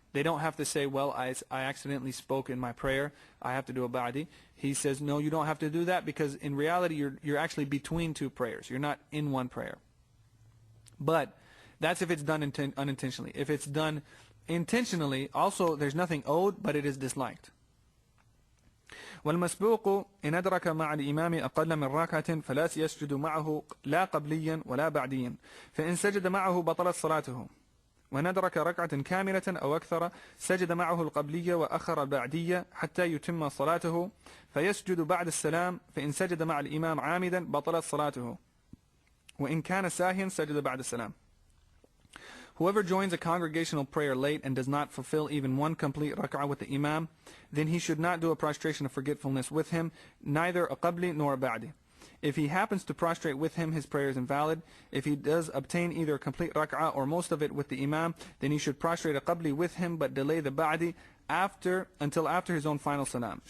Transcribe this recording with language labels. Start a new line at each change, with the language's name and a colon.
English: They don't have to say, well, I accidentally spoke in my prayer, I have to do a ba'di. He says, no, you don't have to do that, because in reality you're actually between two prayers. You're not in one prayer. But that's if it's done unintentionally. If it's done intentionally, also there's nothing owed, but it is disliked.
Arabic: والمسبوق إن أدرك مع الإمام أقل من ركعة فلا يسجد معه لا قبليا ولا بعديا فإن سجد معه بطلت صلاته وإن أدرك ركعة كاملة أو أكثر سجد معه القبلية وأخر البعدية حتى يتم صلاته فيسجد بعد السلام فإن سجد مع الإمام عامدا بطلت صلاته وإن كان ساهيا سجد بعد السلام.
English: Whoever joins a congregational prayer late and does not fulfill even one complete rak'ah with the imam, then he should not do a prostration of forgetfulness with him, neither a qabli nor a ba'di. If he happens to prostrate with him, his prayer is invalid. If he does obtain either a complete rak'ah or most of it with the imam, then he should prostrate a qabli with him but delay the ba'di until after his own final salam.